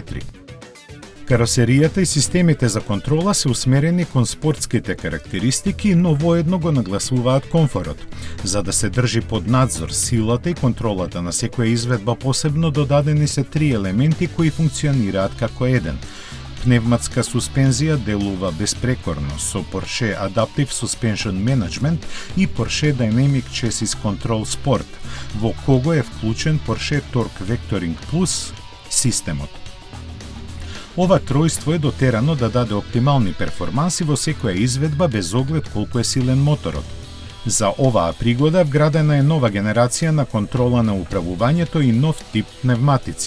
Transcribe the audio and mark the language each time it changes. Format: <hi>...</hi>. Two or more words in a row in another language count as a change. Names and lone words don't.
<mk>Каросеријата и системите за контрола се усмерени кон спортските карактеристики, но воедно го нагласуваат комфорот. За да се држи под надзор силата и контролата на секоја изведба, посебно додадени се 3 елементи кои функционираат како еден. Пневматска суспензија делува безпрекорно со Porsche Adaptive Suspension Management и Porsche Dynamic Chassis Control Sport, во кого е вклучен Porsche Torque Vectoring Plus системот. Ова тројство е дотерано да даде оптимални перформанси во секоја изведба без оглед колку е силен моторот. За оваа пригода вградена е нова генерација на контрола на управувањето и нов тип пневматици.</mk>